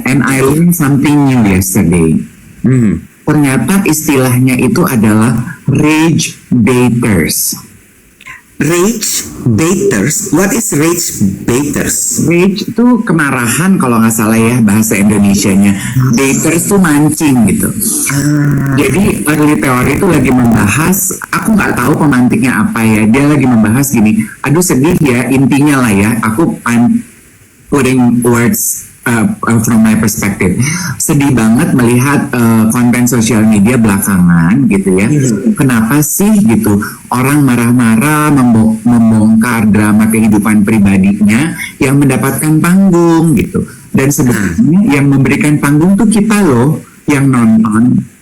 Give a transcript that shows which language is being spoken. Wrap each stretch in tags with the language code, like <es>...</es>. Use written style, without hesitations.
<en>And I learned something new yesterday.</en> <id>Ternyata istilahnya itu adalah rage baiters.</id> <en>Rage baiters? What is rage baiters?</en> <id>Rage itu kemarahan kalau nggak salah ya bahasa Indonesianya. Baiters tuh mancing gitu. Jadi Early Theory itu lagi membahas, aku nggak tahu pemantiknya apa ya. Dia lagi membahas gini, aduh sedih ya, intinya lah ya.</id> <en>I'm putting words from my perspective.</en> <id>Sedih banget melihat konten sosial media belakangan gitu ya. Kenapa sih gitu orang marah-marah membongkar drama kehidupan pribadinya yang mendapatkan panggung gitu. Dan sebenarnya yang memberikan panggung tuh kita loh yang nonton.</id>